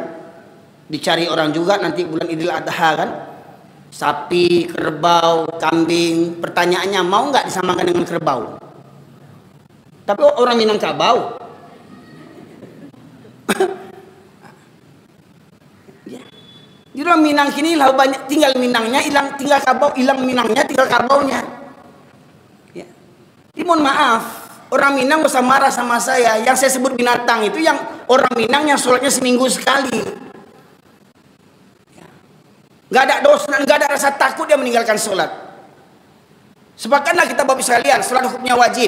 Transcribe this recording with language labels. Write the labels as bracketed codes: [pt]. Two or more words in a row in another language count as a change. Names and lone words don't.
[id] Dicari orang juga nanti bulan Idul Adha kan? Sapi, kerbau, kambing. Pertanyaannya, mau nggak disamakan dengan kerbau? Tapi orang Minangkabau. Ya. [min] Di orang Minang kini lah banyak tinggal Minangnya, hilang tinggal kabau, hilang Minangnya, tinggal kabaunya. Ya. [id] Mohon maaf, orang Minang usah marah sama saya. Yang saya sebut binatang itu yang orang Minang yang sholatnya seminggu sekali. Ya. Gak ada dosa, gak ada rasa takut dia meninggalkan sholat. Sepakatlah kita bapak sekalian, sholat hukumnya wajib.